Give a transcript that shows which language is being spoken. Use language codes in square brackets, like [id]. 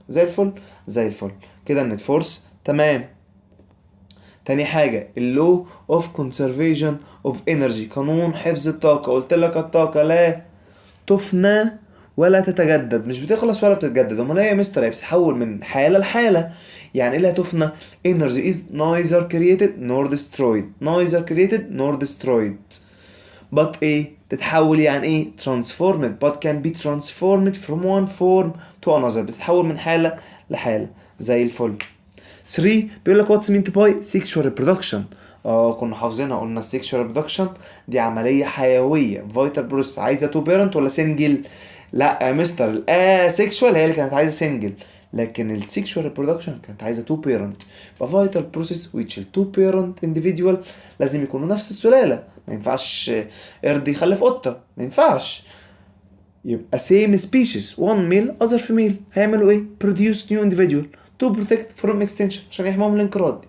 [ar] زي الفل زي الفل كده النت فورس. تمام. تاني حاجة اللو اوف كونسرفيشن اوف انرجي، قانون حفظ الطاقة. قلت لك الطاقة لا تفنى ولا تتجدد، مش بتخلص ولا بتتجدد. امال ايه يا مستر؟ هي بتتحول من حالة لحالة. يعني ايه لا تفنى؟ [en] energy is neither created nor destroyed. neither created nor destroyed. but [ar] ايه تتحول؟ يعني ايه [en] transformed but can be transformed from one form to another، [ar] بتتحول من حالة لحالة. زي الفل. [en] 3 [ar] بيقول لك [en] what's meant by sexual reproduction. [ar] كنا حافظينها، قلنا sexual reproduction دي عملية حيوية [en] vital process، [ar] عايزة تو بيرنت ولا سنجل؟ لا يا مستر، sexual هي اللي كانت عايزة سنجل، لكن السيكشوال ريبرودكشن كانت عايزه تو بيرنت. ففايتال بروسيس which التو بيرنت individual لازم يكونوا نفس السلاله. ما ينفعش قرد يخلف قطه، ما ينفعش. [en] يبقى same species one male other female [ar] هيعملوا ايه؟ [en] produce new individual to protect from extinction، [ar] عشان يحموهم من الانقراض.